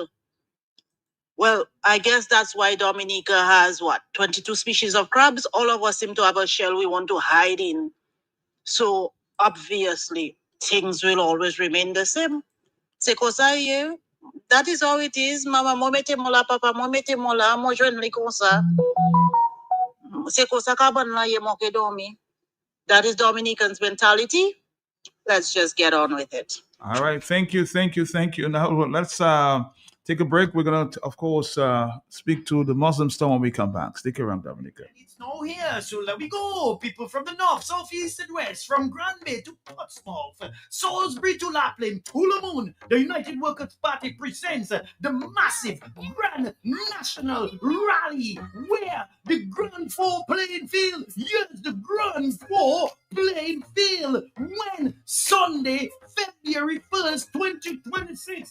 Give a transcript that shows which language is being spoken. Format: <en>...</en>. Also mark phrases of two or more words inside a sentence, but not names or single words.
<en>Well, I guess that's why Dominica has 22 species of crabs. All of us seem to have a shell we want to hide in. So obviously, things will always remain the same. Sekosa, that is how it is.</en> <acf>Mama, momete mola, papa, momete mola, mo jwen li konsa. Sekosa kaban la ye moke domi.</acf> <en>That is Dominican's mentality. Let's just get on with it. All right. Thank you. Now let's take a break. We're going to, of course, speak to the Muslim star when we come back. Stick around, Dominica. Snow here, so let we go. People from the north, south, east, and west, from Grand Bay to Portsmouth, Salisbury to Lapland, Hulamoon, the United Workers' Party presents the massive Grand National Rally, where the Grand Four playing field, yes, the Grand Four playing field, when Sunday, February 1st, 2026.</en>